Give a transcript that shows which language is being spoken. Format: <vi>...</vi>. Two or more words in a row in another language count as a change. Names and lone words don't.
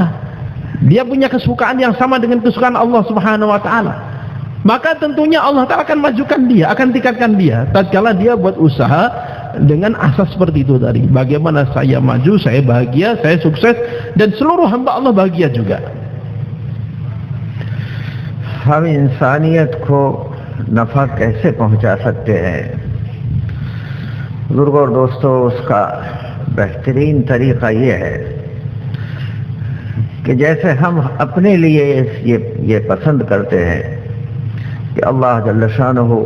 <id>Dia punya kesukaan yang sama dengan kesukaan</id> <ar>الله سبحانه وتعالى.</ar> <id>Maka tentunya</id> <ar>الله تعالى</ar> <id>akan majukan dia, akan tingkatkan dia tatkala dia buat usaha dengan asas seperti itu tadi. Bagaimana saya maju, saya bahagia, saya sukses, dan seluruh hamba Allah bahagia juga.</id> <hi>हम इंसानियत को नफ़ा कैसे पहुँचा सकते हैं? बुज़ुर्गों और दोस्तों, इस का बेहतरीन तरीक़ा यह है कि जैसे हम अपने लिए यह पसंद करते हैं कि</hi> <ar>اللہ جل شانہ</ar>